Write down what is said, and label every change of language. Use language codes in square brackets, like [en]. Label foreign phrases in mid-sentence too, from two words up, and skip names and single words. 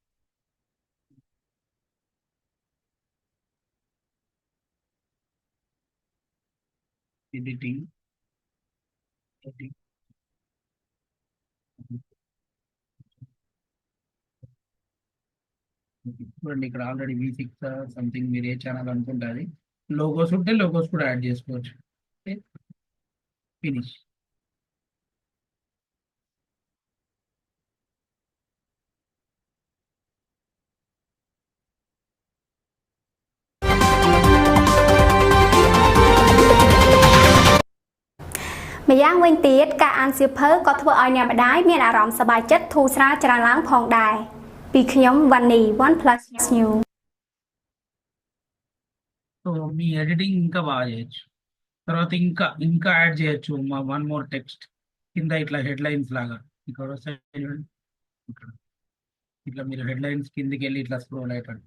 [te] ఎడిటింగ్ చూడండి, ఇక్కడ ఆల్రెడీ V6 సంథింగ్ మీరు ఏ ఛానల్ అనుకుంటే అది లోగోస్ ఉంటే లోగోస్ కూడా యాడ్ చేసుకోవచ్చు. ఫినిష్. [km] ម្យ៉ាងវិញទៀតការអានសៀវភៅក៏ធ្វើឲ្យអ្នកម្ដាយមានអារម្មណ៍សប្បាយចិត្តធូរស្រាលច្រើនឡើងផងដែរពីខ្ញុំវ៉ាន់នី OnePlus New. [te] సో మీ ఎడిటింగ్ ఇంకా బాగా చేయొచ్చు. తర్వాత ఇంకా యాడ్ చేయొచ్చు. [en] one more text [te] కింద ఇట్లా హెడ్లైన్స్ లాగా ఇక్కడ వస్తాయి చూడండి. ఇక్కడ ఇట్లా మీరు హెడ్లైన్స్ కిందకి వెళ్ళి ఇట్లా స్క్రోల్ అయిపోండి.